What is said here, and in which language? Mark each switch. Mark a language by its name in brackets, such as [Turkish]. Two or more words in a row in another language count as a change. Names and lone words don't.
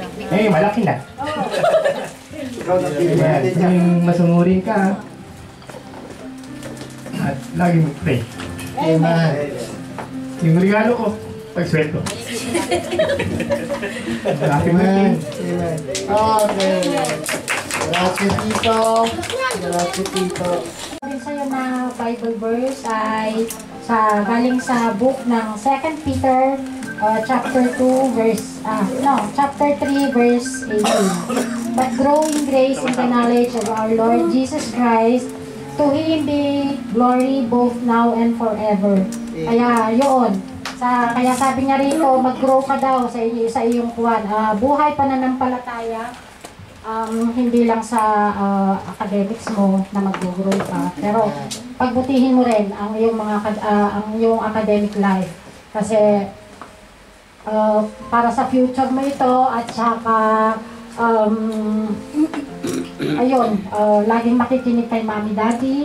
[Filipino] Eh, malaki na. Yung masunurin ka. At lagi mag-pray. Amen. Yung regalo ko, pag-sweldo. [English] Happy birthday. [Filipino] Okay. [Italian] Grazie, Tito. Grazie, Tito. [Filipino] Sabi sa'yo na [English] Bible verse [Filipino] ay galing sa book ng 2 Peter [English] chapter 2 verse chapter 3 verse 18. But grow in grace in the knowledge of our Lord Jesus Christ, to Him be glory both now and forever. [Filipino] Kaya yun, kaya sabi niya rito, mag-grow ka daw sa iyong buhay pananampalataya. hindi lang sa academics mo na mag-grow ka, pero pagbutihin mo rin ang iyong ang iyong [English] academic life [Filipino] kasi para sa future mo ito at saka ayun, laging makikinig kay Mommy Daddy.